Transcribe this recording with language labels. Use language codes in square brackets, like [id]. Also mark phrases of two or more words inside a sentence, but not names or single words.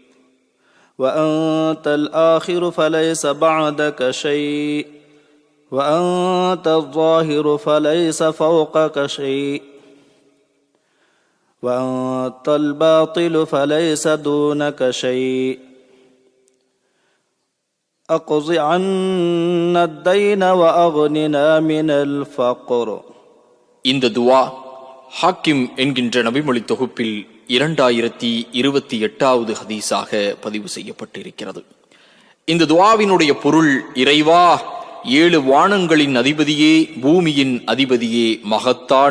[ar] وأنت الآخر فليس بعدك شيء وأنت الظاهر فليس فوقك شيء وأنت الباطل فليس دونك شيء أقض عنا الدين وأغننا من الفقر. [ta] இந்த துஆ ஹாக்கிம் என்கின்ற நபிமொழி தொகுப்பில் 2028வது ஹதீஸாக பதிவு செய்யப்பட்டிருக்கிறது. இந்த துஆவினுடைய பொருள், இறைவா, 7 வானங்களின் அதிபதியே, பூமியின் அதிபதியே, மகத்தான